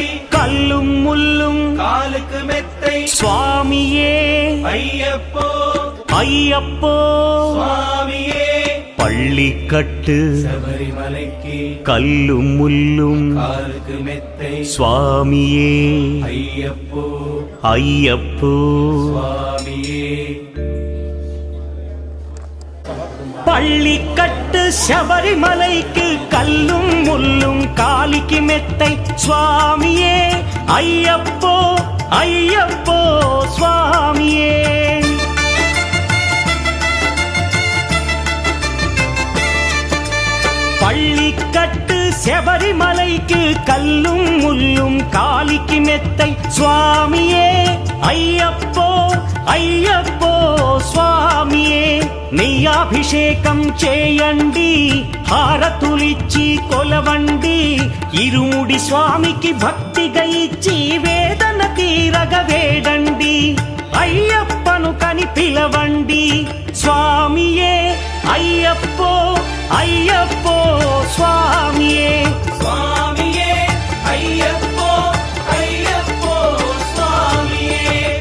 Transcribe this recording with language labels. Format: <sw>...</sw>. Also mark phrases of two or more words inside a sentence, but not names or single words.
<ta>கல்லும் முள்ளும்</ta> <te>కాలుకు మెత్తై</te> <ta>சுவாமியே</ta> <te>అయ్యప్పో</te> <ta>ஐயப்போ</ta> <te>స్వామియే</te> <ta>பள்ளிக்கட்டு</ta> <te>శబరిమలైకి</te> <ta>கல்லும் முள்ளும்</ta> <te>కాలుకు మెత్తై</te> <ta>சுவாமியே</ta> <te>అయ్యప్పో</te> <ta>ஐயப்போ</ta> <te>స్వామియే</te> <ta>பள்ளிக்கட்டு శబరిమలైకి கல்லும் முள்ளும் காலிக்கு மெத்தை சுவாமியே ஐயப்போ ஐயப்போ சுவாமியே பள்ளிக்கட்டு శబరిమలైకి கல்லும் முள்ளும் காலிக்கு மெத்தை சுவாமியே ஐயப்போ</ta> <te>ஐயப்போ స్వామియే నెయ్యాభిషేకం చేయండి హారతులిచ్చి కొలవండి ఇరుముడి స్వామికి భక్తిగా ఇచ్చి వేదన తీరగ వేడండి అయ్యప్పను కని పిలవండి స్వామియే అయ్యప్పో అయ్యప్పో స్వామియే స్వామియే అయ్యప్పో అయ్యప్పో స్వామియే</te>